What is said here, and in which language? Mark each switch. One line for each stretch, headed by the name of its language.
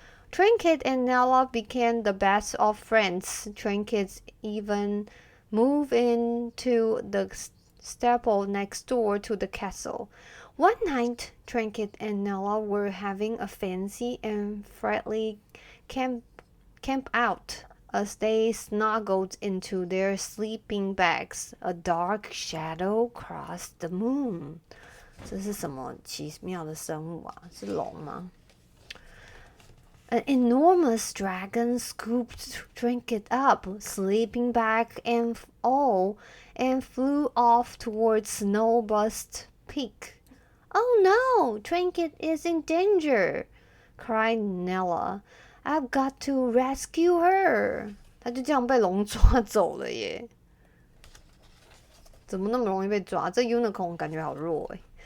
English: Trinket and Nella became the best of friends. Trinket even moved into the stable next door to the castle. One night, Trinket and Nella were having a fancy and friendly camp out. As they snuggled into their sleeping bags, a dark shadow crossed the moon.
Chinese: 这是什么奇妙的生物啊？是龙吗？
English: An enormous dragon scooped Trinket up, sleeping bag and all, and flew off towards Snowbust Peak. Oh no! Trinket is in danger! Cried Nella. I've got to rescue her.
Chinese: 他就这样被龙抓走了耶。怎么那么容易被抓？这 unicorn 感觉好弱诶。